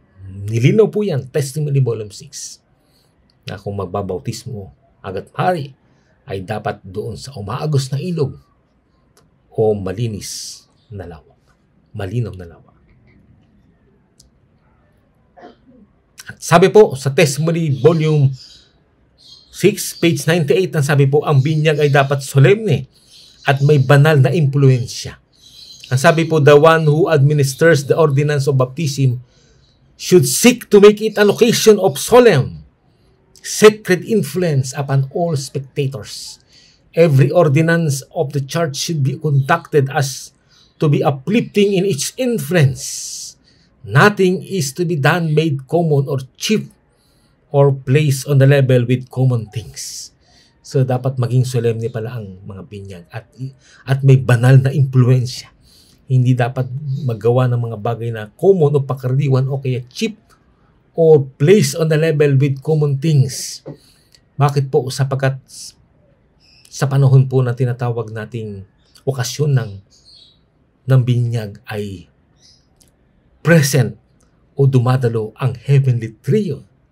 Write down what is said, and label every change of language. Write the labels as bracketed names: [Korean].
[Filipino] Nilinaw po yan, Testimony Volume 6, na kung magbabautismo agad pari ay dapat doon sa umaagos na ilog o malinis na lawa. Malinaw na lawa. At sabi po sa Testimony Volume 6, page 98, ang sabi po, ang binyag ay dapat solemne at may banal na impluensya. Ang sabi po, [English] the one who administers the ordinance of baptism should seek to make it an occasion of solemn, sacred influence upon all spectators. Every ordinance of the church should be conducted as to be uplifting in its influence. Nothing is to be done made common or cheap or placed on the level with common things. [Filipino] So dapat maging solemne pala ang mga binyag at may banal na impluensya. Hindi dapat maggawa ng mga bagay na common o pakardiwan o kaya [English] cheap or placed on the level with common things. [Filipino] Bakit po? Sapagkat sa panahon po na tinatawag nating okasyon ng binyag ay present o dumadalo ang heavenly trio.